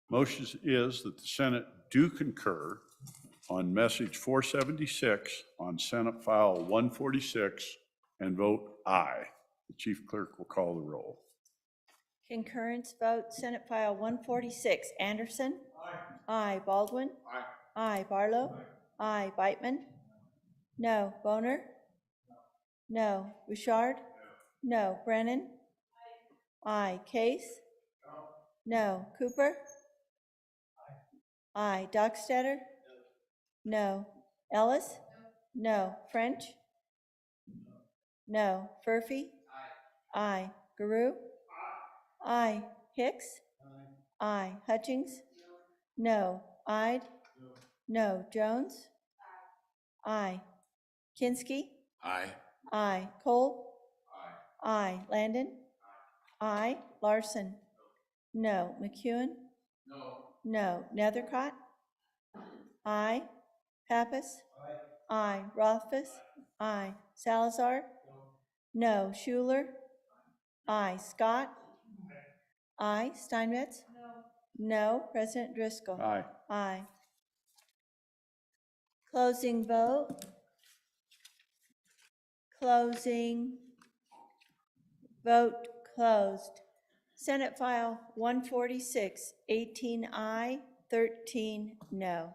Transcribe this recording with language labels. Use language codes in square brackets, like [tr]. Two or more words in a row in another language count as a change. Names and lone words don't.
[en] Motion is that the Senate do concur on message 476 on Senate File 146 and vote aye. The chief clerk will call the roll. Concurrence vote, Senate File 146, Anderson. Aye. Baldwin. Aye. Barlow. Aye. Beitman. No. Boner. No. Bouchard. No. Brennan. Aye. Case. No. Cooper. Aye. Dockstader. No. Ellis. No. French. No. Furphy. Aye. Guru. Aye. Hicks. Aye. Hutchings. No. Ide. No. Jones. Aye. Kinski. Aye. Aye. Cole. Aye. Landon. Aye. Larson. No. McEwen. No. Nethercott. Aye. Pappas. Aye. Rothfuss. Aye. Salazar. No. Schuler. Aye. Scott. Aye. Steinmetz. No. President Driscoll. Aye. Aye. Closing vote. Closing. Vote closed. Senate File 146, 18 aye, 13 no.